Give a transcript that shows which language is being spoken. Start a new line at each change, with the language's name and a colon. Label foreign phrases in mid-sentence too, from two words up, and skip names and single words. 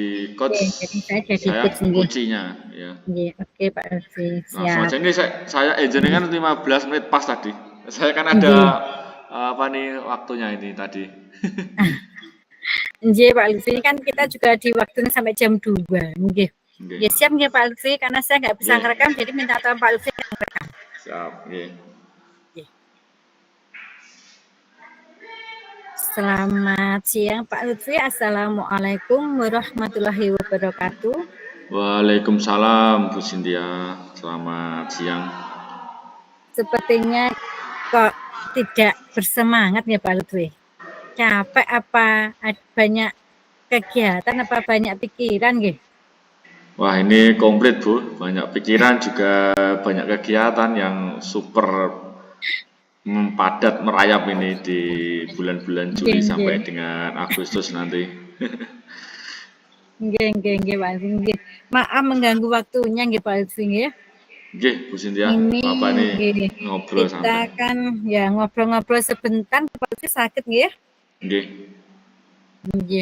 Indonesian: saya jadi saya coachnya ya. Nggih, oke Pak Lutfi, Langsung siap. aja ini saya Nggih, jenengan 15 menit pas tadi. Saya kan ada nggih. apa nih waktunya ini tadi. Nggih Pak Lutfi, ini kan kita juga di waktunya sampai jam 2. Nggih. Nggih. Nggih, siap nggih Pak Lutfi, karena saya nggak bisa Nggih. ngerekam, jadi minta tolong Pak Lutfi yang ngerekam. Siap, nggih. Nggih. Selamat siang Pak Lutfi,
Arabic: Assalamualaikum warahmatullahi wabarakatuh.
Indonesian: Waalaikumsalam Bu Cynthia. Selamat siang. Sepertinya kok tidak bersemangat ya Pak Lutfi. Capek apa banyak kegiatan apa banyak pikiran nggih? Wah, ini komplit Bu. Banyak pikiran juga banyak kegiatan yang super padat merayap ini di bulan-bulan Nggih, Juli nggih. sampai dengan Agustus nanti. Nggih Pak Lutfi, nggih. Maaf mengganggu waktunya nggih Pak Lutfi nggih. Nggih, Bu Cynthia. Ini Bapak nih nggih, ngobrol kita santai. kan ya ngobrol-ngobrol sebentar Pak Lutfi sakit nggih. Nggih. Nggih.